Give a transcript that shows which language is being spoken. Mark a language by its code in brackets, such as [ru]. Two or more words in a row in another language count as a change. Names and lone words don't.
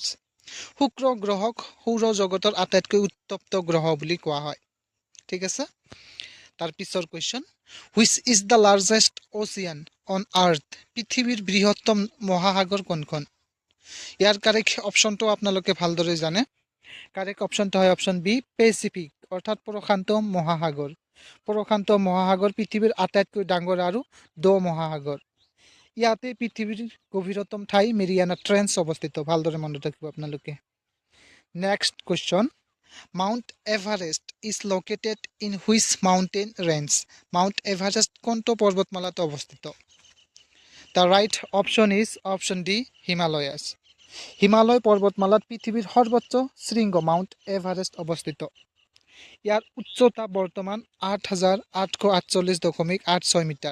[as] শুক্ৰ গ্ৰহক সৌৰজগতৰ আটাইতকৈ উত্তপ্ত গ্ৰহ বুলি কোৱা হয়, ঠিক আছে? তাৰ পিছৰ [en] কুৱেশ্যন, which is the largest ocean on earth? [as] পৃথিৱীৰ বৃহত্তম মহাসাগৰ কোনখন? ইয়াৰ কাৰেক্ট অপশনটো আপোনালোকে ভালদৰে জানে। কারেক্ট অপশনটা হয় অপশন বি পেসিফিক, অর্থাৎ প্রশান্ত মহাসাগর। প্রশান্ত মহাসাগর পৃথিবীর আটাইতকৈ ডাঙৰ আৰু দ মহাসাগৰ। ইয়াতে পৃথিৱীৰ গভীৰতম ঠাই মেৰিয়ানা ট্ৰেঞ্চ অৱস্থিত। ভালদৰে মনত ৰাখিব আপোনালোকে। [en] next question, Mount Everest is located in which mountain range? [as] মাউণ্ট এভাৰেষ্ট কোনটো পৰ্বতমালাত অৱস্থিত? [en] the right option is option D Himalayas. [as] হিমালয় পৰ্বতমালাত পৃথিৱীৰ সৰ্বোচ্চ শৃংগ মাউণ্ট এভাৰেষ্ট অৱস্থিত। ইয়াৰ উচ্চতা বৰ্তমান 8848.86 মিটাৰ।